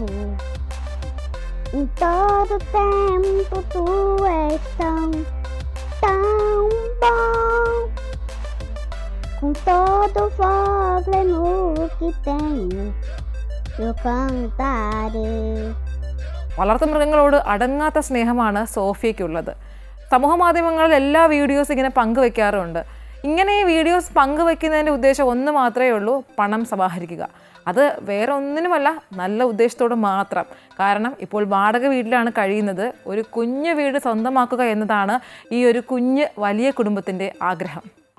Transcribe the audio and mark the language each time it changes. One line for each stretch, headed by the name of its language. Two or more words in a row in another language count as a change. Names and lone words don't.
Portuguese: Em todo tempo tu és tão bom. Com todo o problema que tenho eu cantarei.
Malayalam: വളർത്തു മൃഗങ്ങളോട് അടങ്ങാത്ത സ്നേഹമാണ് സോഫിയയ്ക്കുള്ളത്. സമൂഹ മാധ്യമങ്ങളിൽ എല്ലാ വീഡിയോസ് ഇങ്ങനെ പങ്കുവെക്കാറുണ്ട്. ഇങ്ങനെ ഈ വീഡിയോസ് പങ്കുവെക്കുന്നതിൻ്റെ ഉദ്ദേശം ഒന്ന് മാത്രമേ ഉള്ളൂ, പണം സമാഹരിക്കുക. അത് വേറെ ഒന്നിനുമല്ല, നല്ല ഉദ്ദേശത്തോട് മാത്രം. കാരണം ഇപ്പോൾ വാടക വീട്ടിലാണ് കഴിയുന്നത്. ഒരു കുഞ്ഞു വീട് സ്വന്തമാക്കുക എന്നതാണ് ഈ ഒരു കുഞ്ഞ് വലിയ കുടുംബത്തിൻ്റെ ആഗ്രഹം.